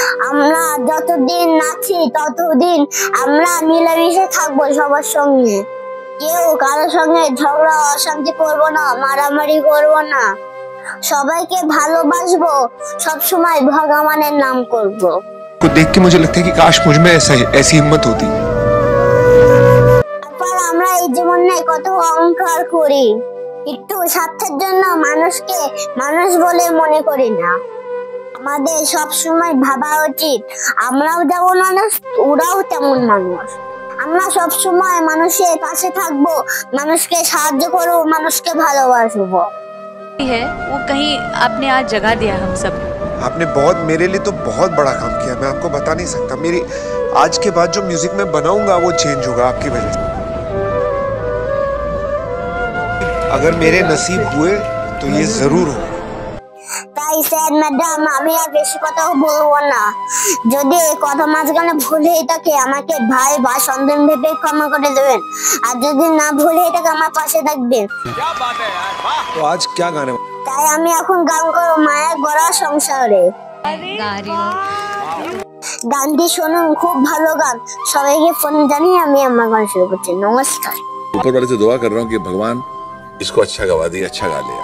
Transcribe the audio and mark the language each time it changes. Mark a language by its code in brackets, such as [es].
[bn] আমরা যতদিন আছি ততদিন আমরা মিলেমিশে থাকবো সবার সঙ্গে, কেউ কারোর সঙ্গে ঝগড়া অশান্তি করবো না, মারামারি করবো না, সবাইকে ভালোবাসবো, সব সময় ভগবানের নাম করব। [hi] को देख के मुझे लगता है कि काश मुझ में ऐसी हिम्मत होती। [bn] তারপর আমরা এই জীবনে কত অহংকার করি, একটু স্বার্থের জন্য মানুষকে মানুষ বলে মনে করি না। আমাদের সব সময় ভাবা উচিত আমরাও যেমন মানুষ, ওরাও তেমন মানুষ। আমরা সব সময় মানুষের পাশে থাকবো, মানুষকে সাহায্য করবো, মানুষকে ভালোবাসবো। [hi] है वो कहीं आपने आज जगह दिया हम सब। आपने मेरे लिए तो बहुत बड़ा काम किया, मैं आपको बता नहीं सकता। मेरी आज के बाद जो म्यूजिक मैं बनाऊंगा वो चेंज होगा आपकी वजह से। अगर मेरे नसीब हुए तो ये जरूर होगा। [bn] তাই স্যার ম্যাডাম আমি আর বেশি কথা বলবো না, যদি এই কথা মাঝখানে ভুল হয়ে থাকে আমাকে ভাই বা সন্তান ভেবে ক্ষমা করে দেবেন, আর যদি না ভুল হয়ে থাকে আমার পাশে থাকবেন। [hi] क्या बात है यार, वाह। तो आज क्या गाने? [bn] তাই আমি এখন গান করবো মায়ের গড়া সংসারে। গানটি শুনুন, খুব ভালো গান, সবাইকে ফোন জানিয়ে আমি আমার গান শুরু করছি। নমস্কার। [hi] ऊपर वाले से दुआ कर रहा हूँ कि भगवान इसको अच्छा गवा दे, अच्छा गा ले।